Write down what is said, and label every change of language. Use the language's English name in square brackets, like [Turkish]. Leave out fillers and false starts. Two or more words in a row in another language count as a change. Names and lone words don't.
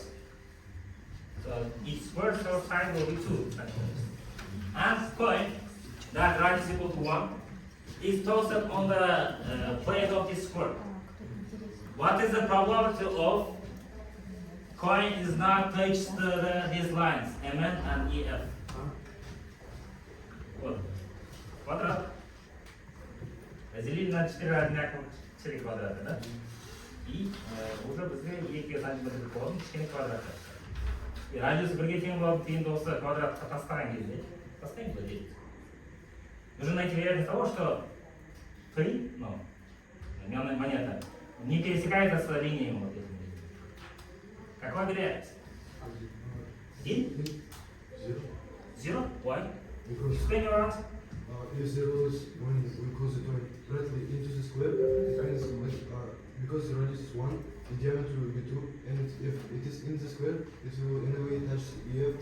[English] So each square side will be 2 centimeters. And coin that radius equal to 1 is tossed on the plate of this square. What is the probability of coin is not touched these lines, MN and EF? [Russian] Вот. Квадрат. Разделили на 4 одинаковых 4 квадрата, да? [Kazakh] И уже бізге 2 сантиметр болатын кішкене квадрат. И радиус 1-ге тең болып тиімді осы квадратқа тастаған кезде, тастаймыз ба дейді. [Russian] Нужно найти вероятность того, что 3, ну, монета, не пересекается с линиями вот этими. Какова вероятность? 1? 0? [English] Why? Explain your answer. If 0 is when we close the point directly into the square, it means because the radius is 1, the diameter will be 2, and if it is in the square, it will in a way touch EF.